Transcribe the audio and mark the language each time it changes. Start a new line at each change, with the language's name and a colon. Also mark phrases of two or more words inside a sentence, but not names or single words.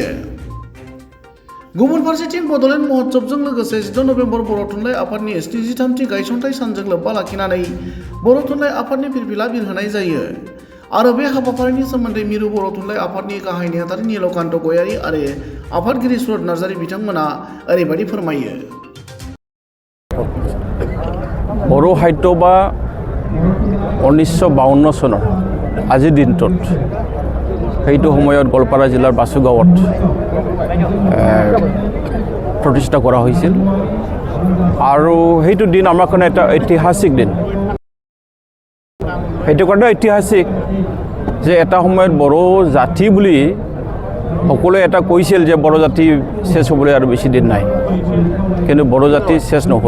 Bodo: गुबुन फारसेथिं बड'लेण्ड महोत्सवजों लोगोसे 16 नभेम्बर बर' थुनलाइ आफादनि 73थि गायसनथाइ सानजों लोब्बा लाखिनानै बर' थुनलाइ आफादनि फिरफिला बिरहोनाय जायो। आरो बे हाबाफारिनि सोमोन्दै मिरु बर' थुनलाइ आफादनि गाहाय नेहाथारि नीलकान्त गयारी आरो आफादगिरि सुरत नार्जारि बिथांमोना ओरैबायदि फोरमायो। बर' साहित्य बा
Assamese: 1952 চনৰ আজিৰ দিনটোত সেইটো সময়ত গোৱালপাৰা জিলাৰ বাসুগাঁৱত প্ৰতিষ্ঠা কৰা হৈছিল আৰু সেইটো দিন আমাৰ কাৰণে এটা ঐতিহাসিক দিন। সেইটো কাৰণে ঐতিহাসিক যে এটা সময়ত বড়ো জাতি বুলি সকলোৱে এটা কৈছিল যে বড়ো জাতি শেষ হ'বলৈ আৰু বেছি দিন নাই, কিন্তু বড়ো জাতি শেষ নহ'ল।